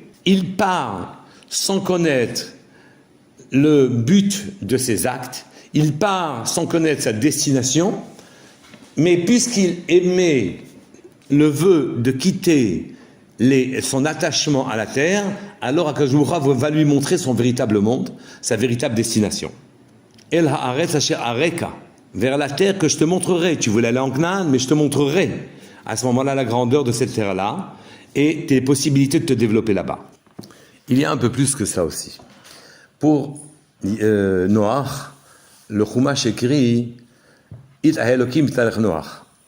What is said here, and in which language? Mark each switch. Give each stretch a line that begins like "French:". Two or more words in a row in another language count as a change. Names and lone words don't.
French: Il part sans connaître le but de ses actes, il part sans connaître sa destination, mais puisqu'il émet le vœu de quitter son attachement à la terre, alors
Hebrew: הקדוש ברוך הוא
French: va lui montrer son véritable monde, sa véritable destination.
Hebrew: אל הארץ אשר אראך,
French: vers la terre que je te montrerai. Tu voulais aller en Canaan, mais je te montrerai à ce moment-là la grandeur de cette terre-là et tes possibilités de te développer là-bas. Il y a un peu plus que ça aussi. Pour Noach, le Chumash écrit
Hebrew: את האלהים התהלך נח.